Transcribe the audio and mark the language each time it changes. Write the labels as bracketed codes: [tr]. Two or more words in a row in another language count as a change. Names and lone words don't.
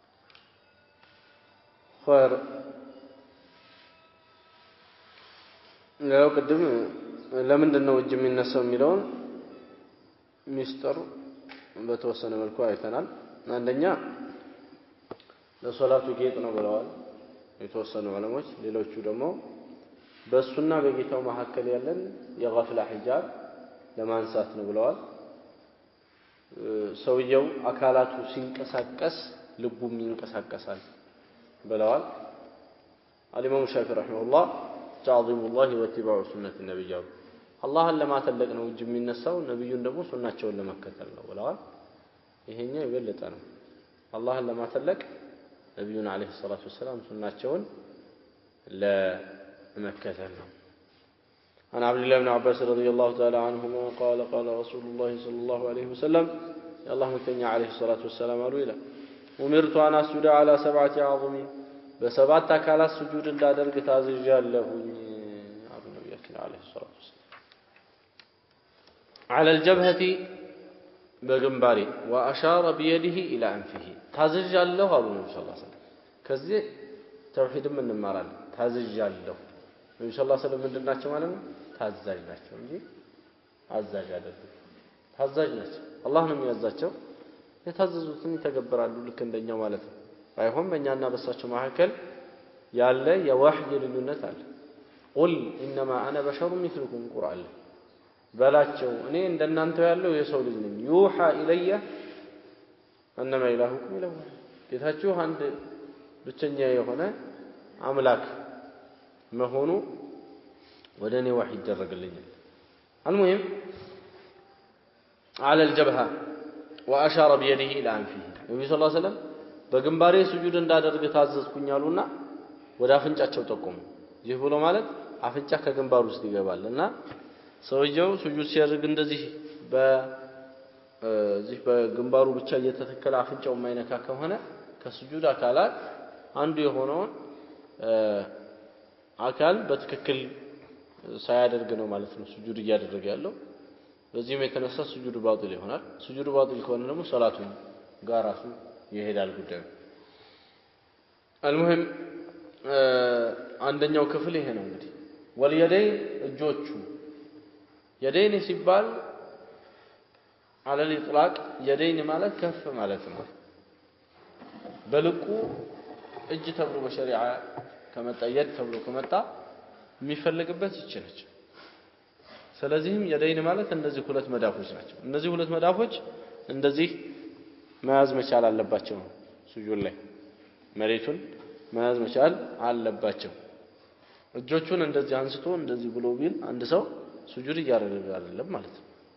[am] خير ያው ቅድም ለምንድነው እጅ የሚነሳው የሚለውን ሚስጥር በተወሰነ መልኩ አይተናል። አንደኛ ለሶላቱ ጌጥ ነው ብለዋል የተወሰኑ ዑለሞች። ሌሎቹ ደግሞ በሱና በጌታው መካከል ያለን የገፍላ ሒጃብ ለማንሳት ነው ብለዋል። ሰውየው አካላቱ ሲንቀሳቀስ ልቡም ይንቀሳቀሳል ብለዋል። [ar] الإمام الشافعي رحمه الله تعظيم الله واتباع سنة النبي الله لما تلق [am] ነው እጅ የሚነሳው ነብዩን ደግሞ ሱናቸውን ለመከተል ነው ብለዋል። ይሄኛው ይበልጣ ነው። አላህን ለማተለቅ ነብዩን [ar] عليه الصلاة والسلام [am] ሱናቸውን [ar] ለመከተል ነው። عن عبد الله بن عباس رضي الله تعالى عنهما قال قال رسول الله صلى الله عليه وسلم يا الله متنيا عليه الصلاة والسلام قالوا إلى أمرت أن أسجد على 7 أعظم [am] በሰባት አካላት ስጁድ እንዳደርግ ታዝዣለሁኝ አሉ ነብያችን [ar] عليه الصلاة والسلام። على الجبهة [am] በግንባሬ [ar] وأشار بيده إلى أنفه [am] ታዝዣለሁ አሉ ነብዩ [ar] صلى الله عليه وسلم። [am] ከዚህ ተውሂድም እንማራለን። ታዝዣለሁ ነብዩ [ar] صلى الله عليه وسلم [am] ምንድናቸው ማለት ነው? ታዛዥ ናቸው እንጂ አዛዥ አይደሉም። ታዛዥ ናቸው። አላህ ነው የሚያዛቸው። የታዘዙትን ይተገብራሉ ልክ እንደኛው ማለት ነው። ባይሆን በእኛና በእሳቸው መካከል ያለ የወህይ ልዩነት አለ። [ar] قل إنما أنا بشر مثلكم [am] ቁርአን በላቸው እኔ እንደናንተው ያለው የሰው ልጅ ነኝ። [ar] يوحى إلي أنما إلهكم إله [am] ጌታችሁ አንድ ብቸኛ የሆነ አምላክ መሆኑ ወደ እኔ ወህይ ይደረግልኛል። المهم [ar] على الجبهة وأشار بيده إلى أنفه النبي صلى الله عليه وسلم [am] በግንባሬ ስጁድ እንዳደርግ ታዘዝኩኝ አሉና ወደ አፍንጫቸው ጠቆሙ። ይህ ብሎ ማለት አፍንጫ ከግንባሩ ውስጥ ይገባልና ሰውየው ስጁድ ሲያደርግ እንደዚህ በግንባሩ ብቻ እየተተከለ አፍንጫው የማይነካ ከሆነ ከስጁድ አካላት አንዱ የሆነውን አካል በትክክል ሳያደርግ ነው ማለት ነው ስጁድ እያደረገ ያለው። በዚህም የተነሳ ስጁድ ባጢል ይሆናል። ስጁድ ባጢል ከሆነ ደግሞ ሶላቱን ጋር ራሱ ይሄዳል ጉዳዩ። المهم አንደኛው ክፍል ይሄ ነው እንግዲህ ወልየደይን እጆቹ የደይን ሲባል [ar] على الاطلاق [am] የደይን ማለት ከፍ ማለት ነው። በልቁ እጅ ተብሎ በሸሪዓ ከመጣ የድ ተብሎ ከመጣ የሚፈልግበት ይችላል። ስለዚህም የደይን ማለት እነዚህ ሁለት መዳፎች ናቸው። እነዚህ ሁለት መዳፎች እንደዚህ መያዝ መቻል አለባቸው። ስጁድ ላይ መሬቱን መያዝ መቻል አለባቸው። እጆቹን እንደዚህ አንስቶ እንደዚህ ብሎ ቢል አንድ ሰው ስጁድ እያደረገ አይደለም ማለት ነው።